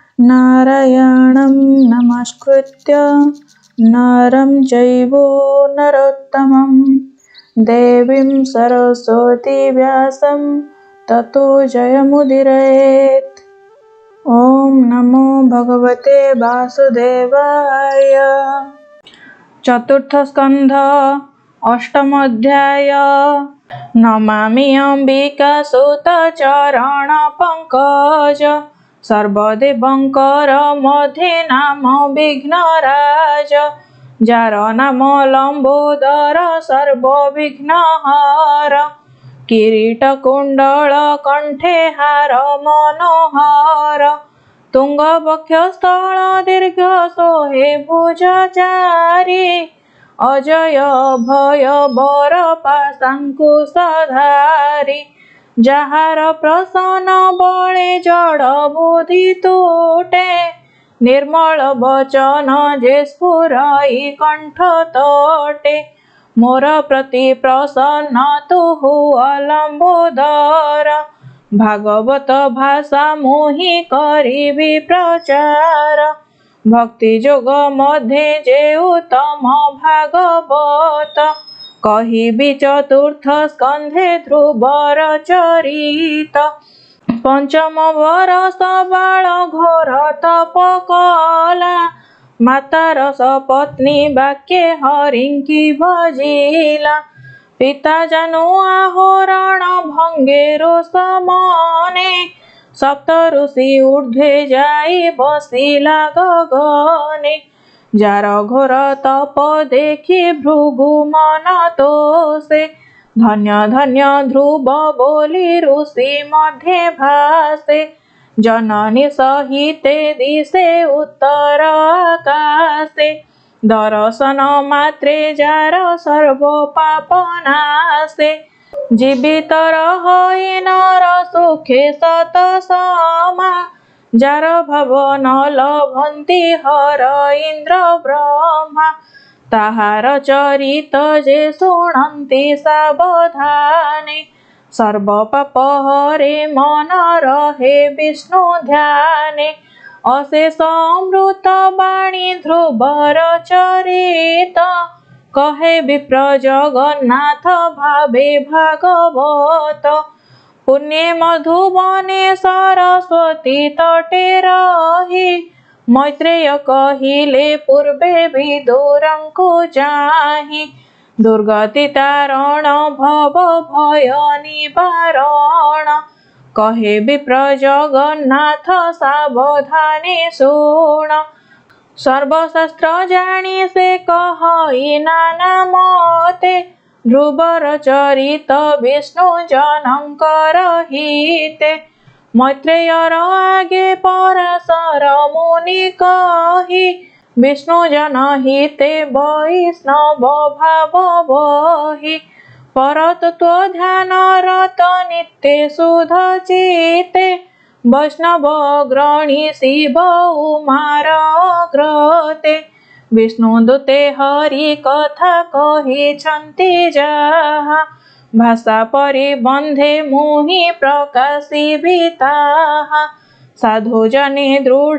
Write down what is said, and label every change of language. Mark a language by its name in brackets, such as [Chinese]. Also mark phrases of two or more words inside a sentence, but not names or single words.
[Sanskrit] नारायणं नमस्कृत्य नरं चैव नरोत्तमं देवीं सरस्वती व्यासं ततो जयमुदीरयेत्। ॐ नमो भगवते वासुदेवाय। चतुर्थ स्कंध अष्टम अध्याय। [Odia] ନମାମି ଅମ୍ବିକା ସୁତ ଚରଣ ପଙ୍କଜ ସର୍ବଦେବଙ୍କର ମଧ୍ୟେ ନାମ ବିଘ୍ନରାଜ ଜାର ନାମ ଲମ୍ବୋଦର ସର୍ବବିଘ୍ନହର କିରୀଟ କୁଣ୍ଡଳ କଣ୍ଠେ ହାର ମନୋହର ତୁଙ୍ଗ ବକ୍ଷସ୍ଥଳ ଦୀର୍ଘ ସୋହେ ଭୁଜଚାରୀ ଅଜୟ ଭୟ ବର ପାଶାଙ୍କୁଶଧାରୀ ଜାହାର ପ୍ରସନ୍ନ ବଳେ ଜଡ଼ ବୁଦ୍ଧି ତୁଟେ ନିର୍ମଳ ବଚନ ଜେ ସ୍ଫୁରଇ କଣ୍ଠ ତଟେ ମୋର ପ୍ରତି ପ୍ରସନ୍ନ ତୁହୁ ଲମ୍ବୋଦର ଭାଗବତ ଭାଷା ମୁହି କରିବି ପ୍ରଚାର ଭକ୍ତି ଜୋଗ ମଧ୍ୟେ ଜେ ଉତ୍ତମ ଭାଗବତ କହିବି ଚତୁର୍ଥ ସ୍କନ୍ଧେ ଧ୍ରୁବର ଚରିତ ପଞ୍ଚମ ବର୍ଷ ବାଳ ଘୋର ତପ କଲା ମାତାର ସପତ୍ନୀ ବାକ୍ୟେ ହରିଙ୍କି ଭଜିଲା ପିତା ଜାନୁ ଆହୋରଣ ଭଙ୍ଗେରୋ ସମନେ ସପ୍ତ ଋଷି ଊର୍ଦ୍ଧ୍ୱେ ଜାଇ ବସିଲା ଗଗନେ ଜାର ଘୋର ତପ ଦେଖି ଭୃଗୁ ମନ ତୋଷେ ଧନ୍ୟ ଧନ୍ୟ ଧ୍ରୁବ ବୋଲି ଋଷି ମଧ୍ୟେ ଭାସେ ଜନନୀ ସହିତେ ଦିଶେ ଉତ୍ତର ଆକାଶେ ଦର୍ଶନ ମାତ୍ରେ ଜାର ସର୍ବ ପାପ ନାଶେ ଜୀବିତ ରହି ନର ସୁଖେ ସତ ସମା ଜାର ଭାବ ନ ଲଭନ୍ତି ହର ଇନ୍ଦ୍ର ବ୍ରହ୍ମା ତାହାର ଚରିତ ଜେ ଶୁଣନ୍ତି ସାବଧାନେ ସର୍ବ ପାପ ହରେ ମନ ରହେ ବିଷ୍ଣୁ ଧ୍ୟାନେ ଅଶେଷ ଅମୃତ ବାଣୀ ଧ୍ରୁବର ଚରିତ କହେ ବିପ୍ର ଜଗନ୍ନାଥ ଭାବେ ଭାଗବତ ପୁଣ୍ୟ ମଧୁବନେ ସରସ୍ୱତୀ ତଟେ ରହି ମୈତ୍ରେୟ କହିଲେ ପୂର୍ବେ ବିଦୁରଙ୍କୁ ଚାହି ଦୁର୍ଗତି ତାରଣ ଭବ ଭୟ ନିବାରଣ କହେ ବିପ୍ର ଜଗନ୍ନାଥ ସାବଧାନେ ଶୁଣ ସର୍ବଶାସ୍ତ୍ର ଜାନୀ ସେ କହି ନାନା ମତେ ଧ୍ରୁବର ଚରିତ ବିଷ୍ଣୁ ଜନଙ୍କର ହିତେ ମୈତ୍ରେୟର ଆଗେ ପରାଶର ମୁନି କହି ବିଷ୍ଣୁ ଜନ ହିତେ ବୈଷ୍ଣବ ଭାବ ବହି ପରତତ୍ୱ ଧ୍ୟାନ ରତ ନିତ୍ୟ ଶୁଦ୍ଧ ଚିତେ ବୈଷ୍ଣବ ଅଗ୍ରଣୀ ଶିବ ଉମାର ଅଗ୍ରତେ ବିଷ୍ଣୁଦୂତେ ହରି କଥା କହିଛନ୍ତି ଜାହା ଭାଷା ପରିବନ୍ଧେ ମୁହି ପ୍ରକାଶିବି ତାହା ସାଧୁ ଜନେ ଦୃଢ଼